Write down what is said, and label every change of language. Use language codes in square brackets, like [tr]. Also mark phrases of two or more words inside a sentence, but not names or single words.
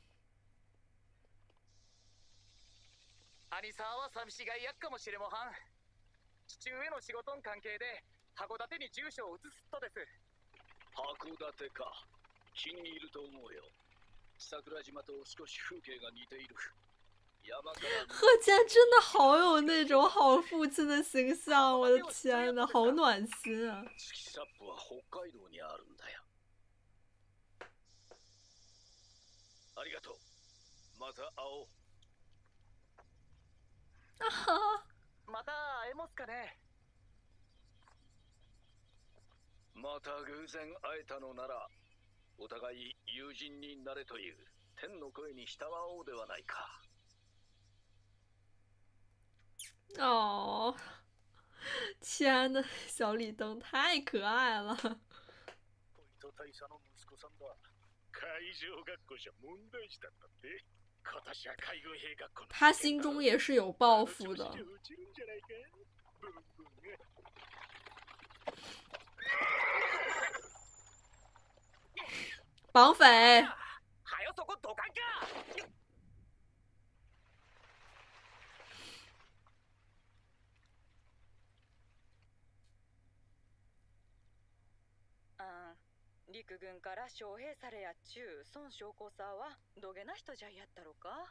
[ja] 兄さんは寂しがいやっかもしれもはん。父上の仕事の関係で函館に住所を移すとです。函館か。気に入ると思うよ。桜島と少し風景が似ている。山から [zh] 贺建真的好有那种好父親的形象，我的天吶，好暖心啊！ [ja] 月サップは北海道にあるんだよ。ありがとう。また会おう。また会えますかね。また偶然会えたのなら、お互い友人になれという天の声に従おうではないか。 [zh] 哦，天呐，小李登太可愛了。 [ja] 大佐の息子さんだ。海上学校じゃ問題児だったって。今年は海軍兵学校の。 [zh] 他心中也是有抱負的。綁匪。 [ja] はよそこどかんか。陸軍から招聘されやっちゅう孫将校さはどげな人じゃやったろか。